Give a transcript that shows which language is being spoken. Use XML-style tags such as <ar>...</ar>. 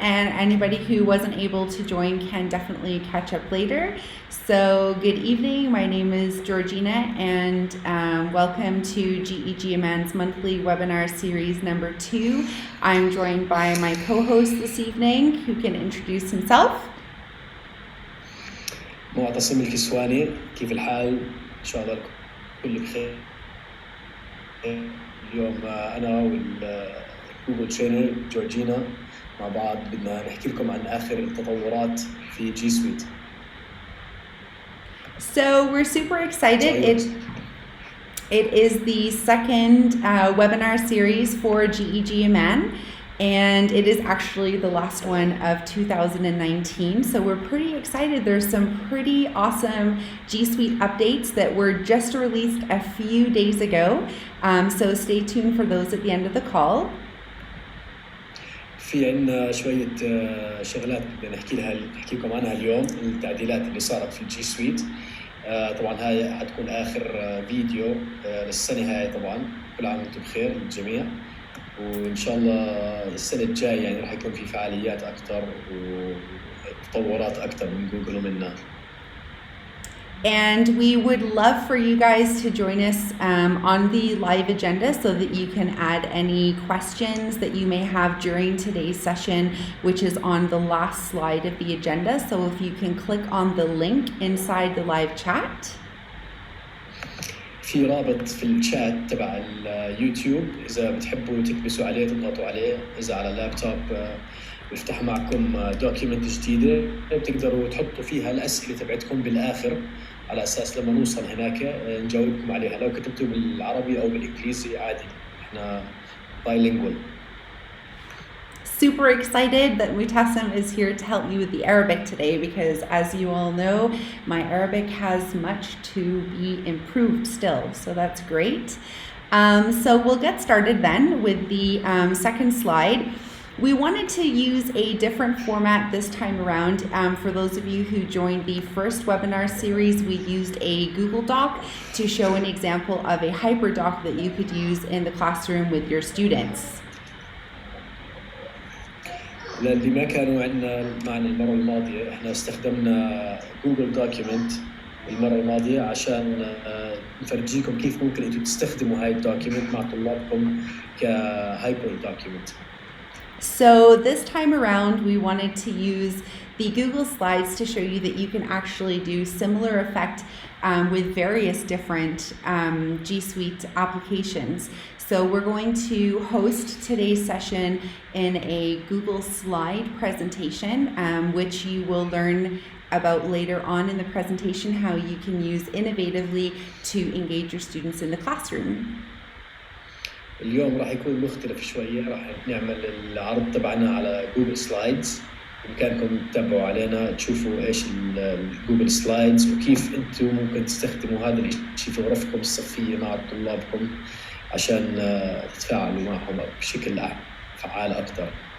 <en>And anybody who wasn't able to join can definitely catch up later. So good evening. My name is Georgina and welcome to GEG Amman's monthly webinar series number 2. I'm joined by my co-host this evening who can introduce himself.</en> <ar>معتصم الكسواني كيف الحال؟ إن شاء الله كل بخير. اليوم أنا والجوجل ترينر جورجينا مع بعض بدنا نحكي لكم عن آخر التطورات في جي سويت.</ar> <en>So we're super excited. It is the second webinar series for GEG Amman, and it is actually the last one of 2019. So we're pretty excited. There's some pretty awesome G Suite updates that were just released a few days ago. So stay tuned for those at the end of the call.</en> <ar>في عندنا شوية شغلات بدنا نحكي لكم عنها اليوم، التعديلات اللي صارت في الجي سويت. طبعا هاي حتكون آخر فيديو للسنة هاي. طبعا كل عام وانتم بخير للجميع، وإن شاء الله السنة الجاية يعني راح يكون في فعاليات أكتر وتطورات أكتر من جوجل ومنا.</ar> <en>And we would love for you guys to join us on the live agenda so that you can add any questions that you may have during today's session, which is on the last slide of the agenda. So if you can click on the link inside the live chat.</en> <ar>في رابط في الشات تبع اليوتيوب، إذا بتحبوا تكبسوا عليه تضغطوا عليه. إذا على اللابتوب بيفتح معكم دوكيمنت جديدة بتقدروا تحطوا فيها الأسئلة تبعتكم بالآخر على أساس لما نوصل هناك نجاوبكم عليها. لو كتبتوا بالعربي أو بالإنجليزي عادي، إحنا bilingual.</ar> <en>Super excited that Mutassim is here to help me with the Arabic today because, as you all know, my Arabic has much to be improved still, so that's great. So we'll get started then with the second slide. We wanted to use a different format this time around. For those of you who joined the first webinar series, we used a Google Doc to show an example of a hyperdoc that you could use in the classroom with your students.</en> <ar>للي ما كانوا عندنا معنا المرة الماضية، احنا استخدمنا جوجل دوكيمنت المرة الماضية عشان نفرجيكم كيف ممكن انتم تستخدموا هاي الدوكيمنت مع طلابكم كهايبر دوكيمنت.</ar> <en>So this time around, we wanted to use the Google Slides to show you that you can actually do similar effect with various different G Suite applications. So we're going to host today's session in a Google Slide presentation, which you will learn about later on in the presentation, how you can use innovatively to engage your students in the classroom.</en> <ar>اليوم راح يكون مختلف شوية، راح نعمل العرض تبعنا على جوجل سلايدز. بإمكانكم تتابعوا علينا تشوفوا إيش الجوجل سلايدز وكيف أنتم ممكن تستخدموا هذا الشيء في غرفكم الصفية مع طلابكم عشان تتفاعلوا معهم بشكل فعال أكثر.</ar>